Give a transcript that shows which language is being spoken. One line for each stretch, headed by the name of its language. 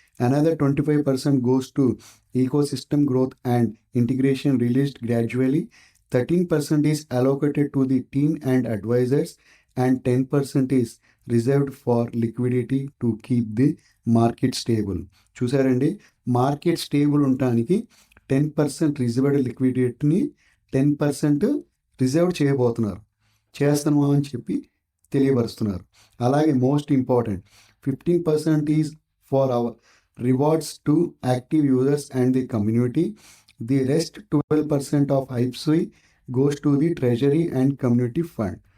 English: Another 25% goes to ecosystem growth and integration released gradually. 13% is allocated to the team and advisors, and 10% is reserved for liquidity to keep the market stable.
Telugu: చూసారండి, market stable ఉండటానికి 10% reserved లిక్విడిటీని 10% reserve చేస్తున్నాము అని చెప్పి తెలియపరుస్తున్నారు.
English: అలాగే most important, 15% is for our rewards to active users and the community. The rest 12% of HypeSui goes to the treasury and community fund.